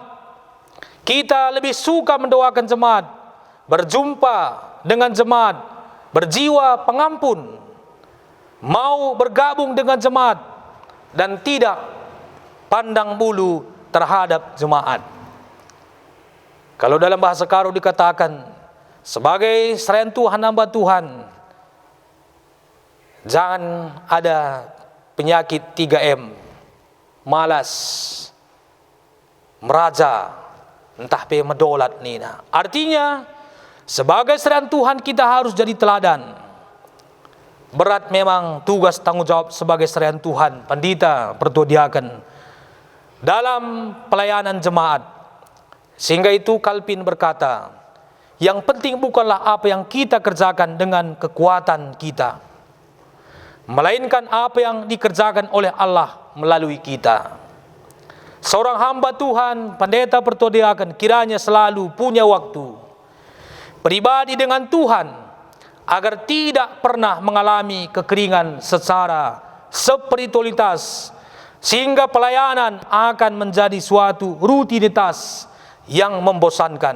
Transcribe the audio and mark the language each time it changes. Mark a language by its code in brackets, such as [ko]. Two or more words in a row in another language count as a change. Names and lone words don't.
[id] Kita lebih suka mendoakan jemaat, berjumpa dengan jemaat, berjiwa pengampun, mau bergabung dengan jemaat, dan tidak pandang bulu terhadap jemaat. Kalau dalam bahasa Karo dikatakan, sebagai serayan Tuhan, hamba Tuhan, jangan ada penyakit 3M, malas, [btx] meraja, entah pe medolat nina. [id] Artinya, sebagai serayan Tuhan kita harus jadi teladan. Berat memang tugas tanggung jawab sebagai serayan Tuhan, pendeta, pertua diaken, dalam pelayanan jemaat. Sehingga itu Calvin berkata, yang penting bukanlah apa yang kita kerjakan dengan kekuatan kita, melainkan apa yang dikerjakan oleh Allah melalui kita. Seorang hamba Tuhan, pendeta, pertua diaken, kiranya selalu punya waktu pribadi dengan Tuhan, agar tidak pernah mengalami kekeringan secara spiritualitas, sehingga pelayanan akan menjadi suatu rutinitas yang membosankan.